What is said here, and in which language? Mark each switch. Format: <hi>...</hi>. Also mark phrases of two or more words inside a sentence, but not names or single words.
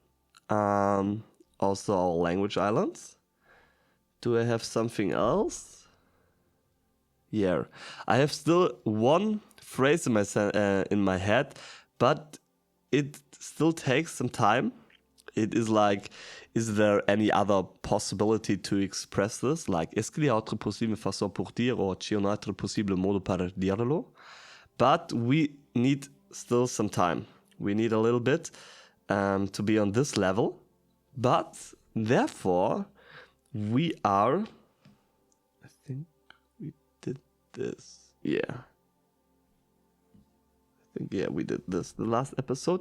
<en>Also our language islands. Do I have something else? Yeah. I have still one phrase in my head, but it still takes some time. It is like, is there any other possibility to express this? Like,</en> <fr>est-ce qu'il y a autre possible façon pour dire, ou</fr> <it>c'è un altro possible modo per dirlo?</it> <en>But we need still some time. We need a little bit to be on this level. But therefore, we are... I think we did this. Yeah. We did this the last episode.</en>